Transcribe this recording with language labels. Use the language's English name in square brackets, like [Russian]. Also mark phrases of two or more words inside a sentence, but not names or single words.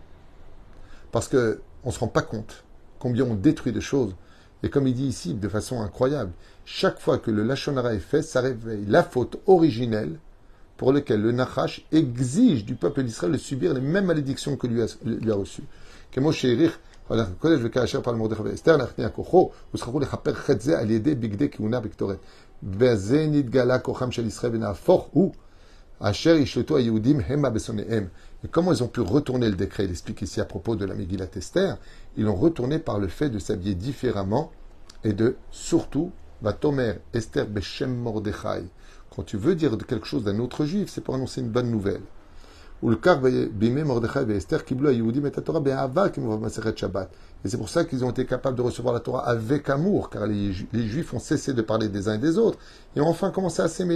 [French] Parce qu'on ne se rend pas compte combien on détruit des choses. Et comme il dit ici, de façon incroyable, chaque fois que le [Hebrew] לשון הרע [French] est fait, ça réveille la faute originelle pour laquelle le Nachash exige du peuple d'Israël de subir les mêmes malédictions que lui a reçues. [Hebrew] כמו שהאריך הקודש וכאשר פעל מרדכי ואסתר להכניע כוחו וזכרו לכפר חטא זה על ידי בגדי כהונה וקטורת. בזה נתגלה כוחם של ישראל ונהפוך הוא אשר ישלטו היהודים המה בשונאיהם. [French] Et comment ils ont pu retourner le décret? Il explique ici à propos de la Megillat Esther. Ils l'ont retourné par le fait de s'habiller différemment et de surtout [Hebrew] ותאמר אסתר בשם מרדכי. [French] Quand tu veux dire quelque chose d'un autre juif, c'est pour annoncer une bonne nouvelle. Et c'est pour ça qu'ils ont été capables de recevoir la Torah avec amour, car les Juifs ont cessé de parler des uns et des autres, et ont enfin commencé à s'aimer.